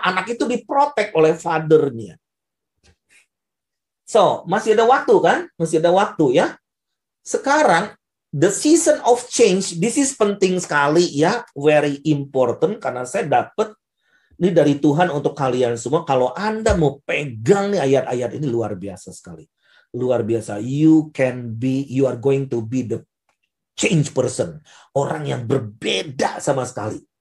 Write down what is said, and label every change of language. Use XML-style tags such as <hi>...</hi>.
<id>Anak itu diprotek oleh fathernya. So, masih ada waktu kan? Masih ada waktu ya. Sekarang,</id> <en>the season of change, this is</en> <id>penting sekali ya.</id> <en>Very important,</en> <id>karena saya dapat ini dari Tuhan untuk kalian semua. Kalau Anda mau pegang nih ayat-ayat ini luar biasa sekali. Luar biasa.</id> <en>You are going to be the change person.</en> <id>Orang yang berbeda sama sekali.</id>